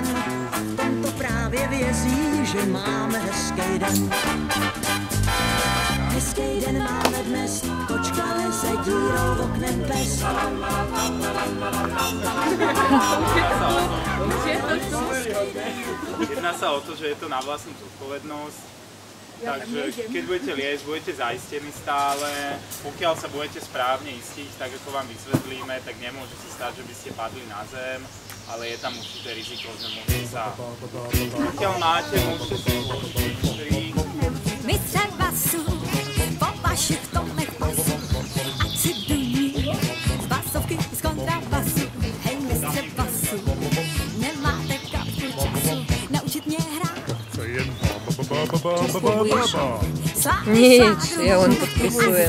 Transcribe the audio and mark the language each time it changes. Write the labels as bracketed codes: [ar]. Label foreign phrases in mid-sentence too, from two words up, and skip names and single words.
[cs] To právě vězí, že máme hezký den. Hezký den máme dnes, kočka leze dírou oknem pes. [sk] Jedná sa o to, že je to na vlastnú zodpovednosť, takže keď budete liesť, budete zaistení stále. Pokiaľ sa budete správne istiť, tak ako vám vysvetlíme, tak nemôže sa stať, že by ste padli na zem, ale je tam určité riziko, že môžete sa... Pokiaľ máte, môžete si položiť krík. [cs] Mistře basu, po vašich tónech basu, ať si duní z basovky, z kontrabasu. Hej mistře basu, nemáte kapku času naučit mě hrát. [sk] Nič, ja len podpisujem.